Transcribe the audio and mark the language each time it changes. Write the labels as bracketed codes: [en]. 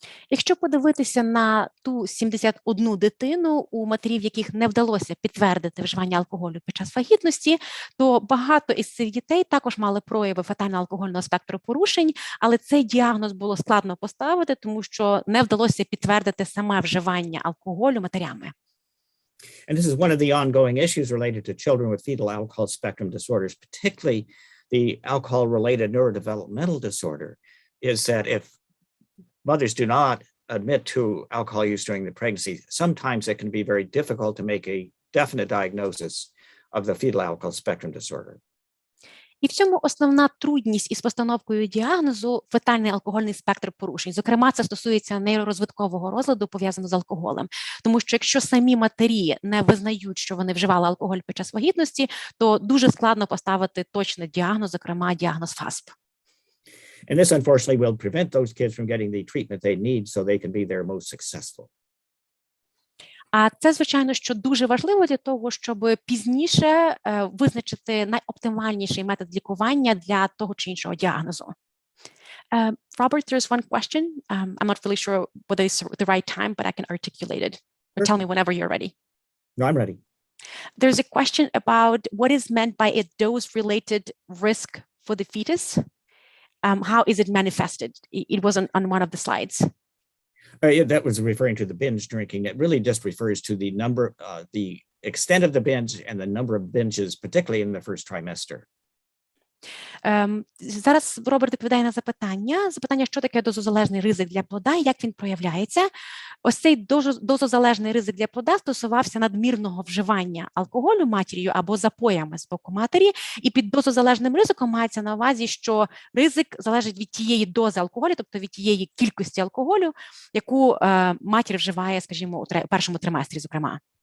[uk] Якщо подивитися на ту 71 дитину, у матерів яких не вдалося підтвердити вживання алкоголю під час вагітності, то багато із цих дітей також мали прояви фетального алкогольного спектру порушень, але цей діагноз було складно поставити, тому що не вдалося підтвердити саме вживання алкоголю матерями. [en] And this is one of the ongoing issues related to children with fetal alcohol spectrum disorders, particularly the alcohol-related neurodevelopmental disorder, is that if mothers do not admit to alcohol use during the pregnancy, sometimes it can be very difficult to make a definite diagnosis of the fetal alcohol spectrum disorder. [uk] І в цьому основна трудність із постановкою діагнозу – фетальний алкогольний спектр порушень. Зокрема, це стосується нейророзвиткового розладу, пов'язаного з алкоголем. Тому що якщо самі матері не визнають, що вони вживали алкоголь під час вагітності, то дуже складно поставити точний діагноз, зокрема діагноз ФАСП. [en] And this, unfortunately, will prevent those kids from getting the treatment they need so they can be their most successful. [uk] А це, звичайно, що дуже важливо для того, щоб пізніше визначити найоптимальніший метод лікування для того чи іншого діагнозу. [en] Robert, there's one question. I'm not really sure whether it's the right time, but I can articulate it. Or tell me whenever you're ready. No, I'm ready. There's a question about what is meant by a dose-related risk for the fetus. How is it manifested? It was on one of the slides. Yeah, that was referring to the binge drinking. It really just refers to the number, the extent of the binge and the number of binges, particularly in the first trimester. [uk] Зараз Роберт відповідає на запитання, що таке дозозалежний ризик для плода і як він проявляється. Ось цей дозозалежний ризик для плода стосувався надмірного вживання алкоголю матір'ю або запоями з боку матері, і під дозозалежним ризиком мається на увазі, що ризик залежить від тієї дози алкоголю, тобто від тієї кількості алкоголю, яку матір вживає, скажімо, у першому триместрі, зокрема.